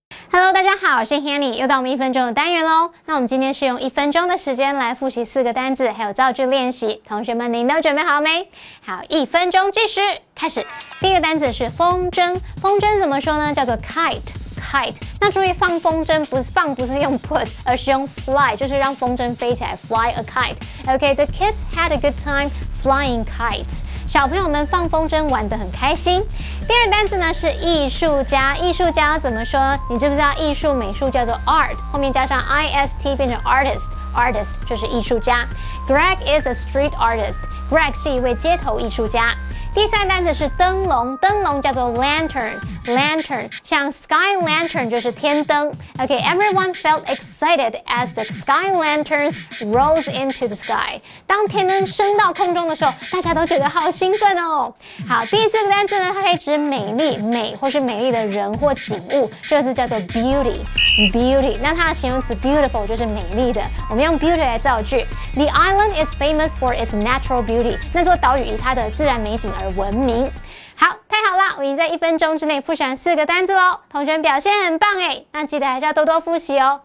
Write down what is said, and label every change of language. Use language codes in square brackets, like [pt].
[zh] Hello， 大家好，我是 Hanny， 又到我们1分钟的单元喽。那我们今天是用1分钟的时间来复习4个单字，还有造句练习。同学们，您都准备好没？好，1分钟计时，开始。第一个单字是风筝，风筝怎么说呢？叫做 kite。那注意放风筝不是用 put， 而是用 fly， 就是让风筝飞起来 [en] fly a kite。 Okay, the kids had a good time flying kites。 [zh] 小朋友们放风筝玩得很开心。第二单字呢是艺术家，艺术家怎么说呢？你知不知道艺术美术叫做 art， 后面加上 ist 变成 artist 就是艺术家。 [en] Greg is a street artist。 [zh] Greg 是一位街头艺术家。第三单词是灯笼，灯笼叫做 lantern， 像 [en] sky lantern [zh] 就是天灯。 [en] Okay, everyone felt excited as the sky lanterns rose into the sky。 [zh] 当天灯升到空中的时候，大家都觉得好兴奋哦。好，第四个单词呢，它可以指美丽、美或是美丽的人或景物，这个字叫做 beauty。那它的形容词 beautiful 就是美丽的，我们用 beauty 来造句。 [en] The island is famous for its natural beauty。 [zh] 那座岛屿以它的自然美景而闻名。好，太好了，我已经在1分钟之内复习完4个单字喽，同学们表现很棒诶，那记得还是要多多复习哦。